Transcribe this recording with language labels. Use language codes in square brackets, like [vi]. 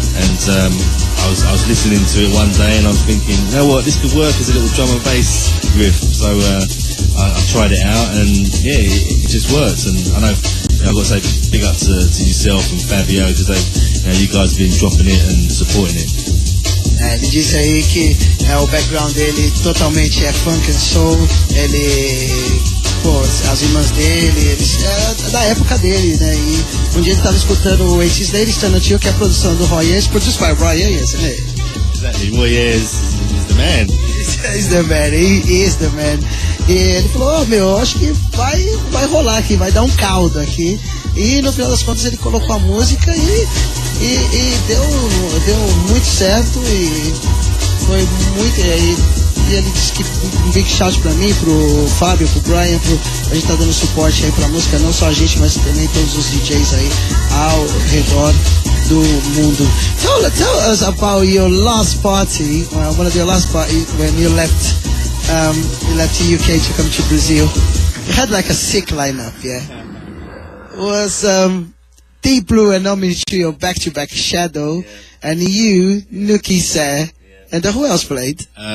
[en] And I was listening to it one day, and I was thinking, you know what, this could work as a little drum and bass riff. So I tried it out, and yeah, it just works. And I know, I've got to say big up to yourself and Fabio, because you guys have been dropping it and supporting it. [pt] Ele disse aí que o background dele totalmente é funk and soul. Ele, as irmãs dele, da época dele, né? E um dia ele estava escutando o 80s Ladies Turn On To You, que é a produção do Roy Ayers, [en] produced by Roy Ayers, [pt] né? [en] Exactly, Roy Ayers is the man. He's the man, he is the man. [pt] E ele falou, meu, acho que vai rolar aqui, vai dar um caldo aqui. E no final das contas ele colocou a música e deu muito certo, e foi muito. E ele disse que um big shout pra mim, pro Fábio, pro Brian, a gente tá dando suporte aí pra música, não só a gente, mas também todos os DJs aí ao redor do mundo. [en] Tell us about your last party, one of your last parties when you left the UK to come to Brazil. You had like a sick lineup, yeah? It was Deep Blue and Omni-Trio back-to-back Shadow, and you, Nookie, Sir, and who else played?